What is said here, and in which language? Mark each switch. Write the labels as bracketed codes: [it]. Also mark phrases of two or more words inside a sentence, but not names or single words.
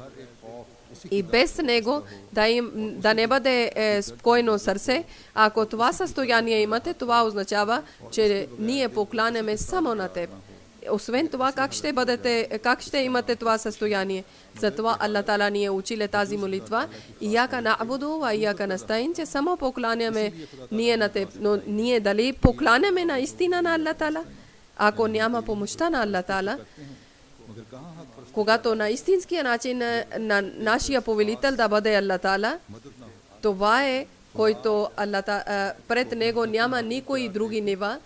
[bg] И без Него да не бъде спокойно сърце. Ако това състояние имате, това означава, че ние покланяме само на Теб. Освен това, как ще имате това състояние? Затова Аллах Таала ни е учил тази молитва. [ar] إياك نعبد وإياك نستعين, [bg] че само покланяме ние на теб. Но ние дали покланяме наистина на Аллах Таала? Ако няма помощта на Аллах Таала, когато на истинския начин на нашия повелител да бъде Аллах Таала, това е, който пред него няма никои други нива.